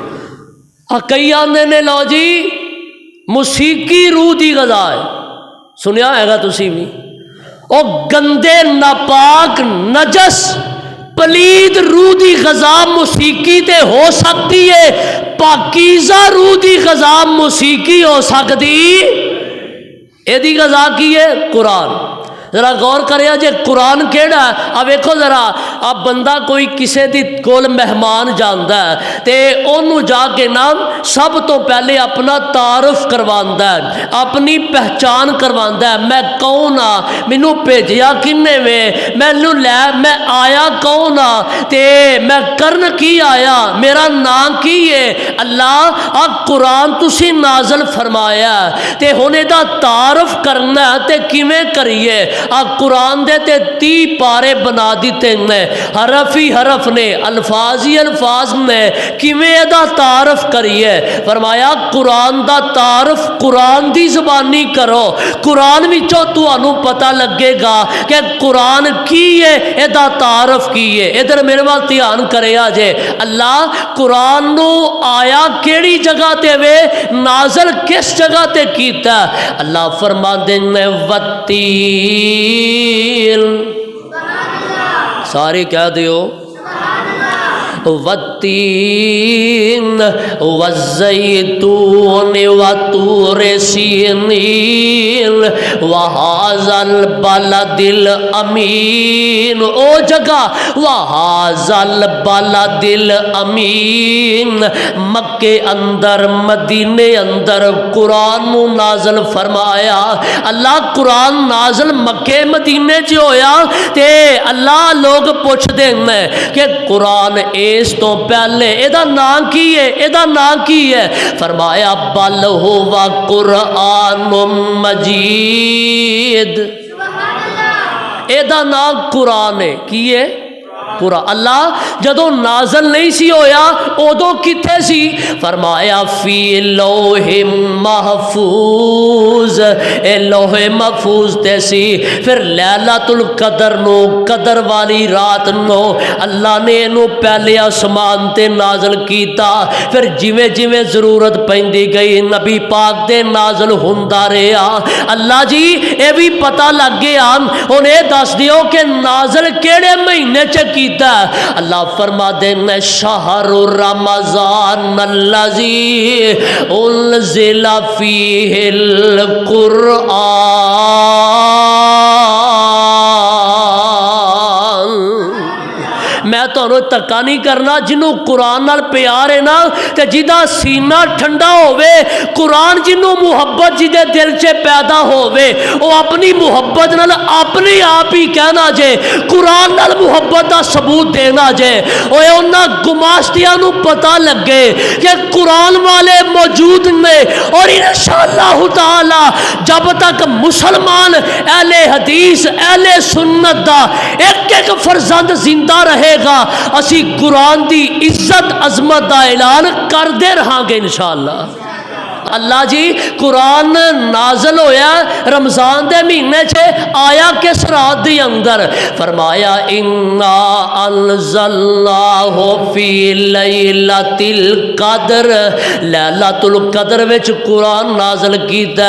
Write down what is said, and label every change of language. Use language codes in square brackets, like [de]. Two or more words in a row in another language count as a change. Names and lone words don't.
[pa] کئی آندے نے لو جی موسیقی روح دی غذا ہے، سنیا ہے گا تسی بھی، او گندے ناپاک نجس پلید روح دی غذا موسیقی تے ہو سکتی ہے، پاکیزہ روح دی غذا موسیقی ہو سکتی؟ اے دی غذا کی ہے قرآن۔ ذرا غور کریا جے قرآن کیڑا ہے؟ اب ویکھو ذرا، اب بندہ کوئی کسے دی کول مہمان جاندا ہے تے اونوں جا کے نام سب تو پہلے اپنا تعارف کرواندا ہے، اپنی پہچان کرواندا ہے، میں کون ہاں، مینوں بھیجیا کنے وے، مینوں لے میں آیا کون ہاں تے میں کرن کی آیا، میرا نام کی ہے۔ اللہ اب قرآن تسی نازل فرمایا تے ہن دا تعارف کرنا تے کیویں کریے؟ قرآن دے تے 30 پارے بنا دیتے نے، حرف ہی حرف نے، الفاظ ہی الفاظ نے، کیویں دا تعارف کریے؟ فرمایا قرآن دا تعارف قرآن دی زبانی کرو، قرآن وچوں تانوں پتہ لگے گا کہ قرآن کی ہے، اے دا تعارف کی ہے۔ ادھر میرے وال دھیان کرے جے، اللہ قرآن نو آیا کیڑی جگہ تے وے، نازل کس جگہ تے کیتا؟ اللہ فرماندے نے والتین، سارے کہہ دیو [ar] والتین والزیتون وطور سینین وہذا البلد الامین، [pa] او جگہ [ar] وہذا البلد الامین، [pa] مکے اندر مدینے اندر قرآن نازل فرمایا۔ اللہ قرآن نازل مکے مدینے چ ہویا تے اللہ لوگ پوچھ دیں کہ قرآن اس تو پہلے اے دا نام کی ہے، اے دا نام کی ہے؟ فرمایا [ar] بل ہوا قرآن مجید، [pa] اے دا نام قرآن ہے، کی ہے؟ قرآن۔ اللہ جدو نازل نہیں سی ہویا ادو کتھے سی؟ فرمایا [ar] فی لوح محفوظ، [pa] اے لوح محفوظ تے سی۔ پھر لیلۃ القدر نو، قدر والی رات نو اللہ نے انو پہلے آسمان تے نازل کیتا، پھر جویں جویں ضرورت پیندی گئی نبی پاک دے نازل ہوندا رہیا۔ اللہ جی اے بھی پتہ لگ گیا، ہن اے دس دیو کہ نازل کیڑے مہینے چ کیتا؟ اللہ فرما دینا [ar] شہر رمضان الذی انزل فیہ القرآن، [pa] میں تانوں تکا نہیں کرنا، جنوں قرآن نال پیار ہے نا تے جدا سینہ ٹھنڈا ہووے، قرآن جنوں محبت جدے دل چ پیدا ہووے او اپنی محبت نال اپنے آپ ہی کہنا جے، قرآن نال محبت دا ثبوت دینا جے۔ اوے انہاں گماشتیاں نو پتہ لگے کہ قرآن والے موجود نے، اور انشاءاللہ تعالی جب تک مسلمان اہل حدیث اہل سنت دا ایک ایک فرزند زندہ رہے گا، اسی قرآن دی عزت عظمت دا اعلان کردے رہاں گے انشاءاللہ۔ اللہ جی قرآن نازل ہویا رمضان دے مہینے چھے، آیا کس رات دی اندر؟ فرمایا [ar] انا انزلناہ فی لیلۃ القدر، [pa] لیلۃ القدر وچ قرآن نازل کیتا۔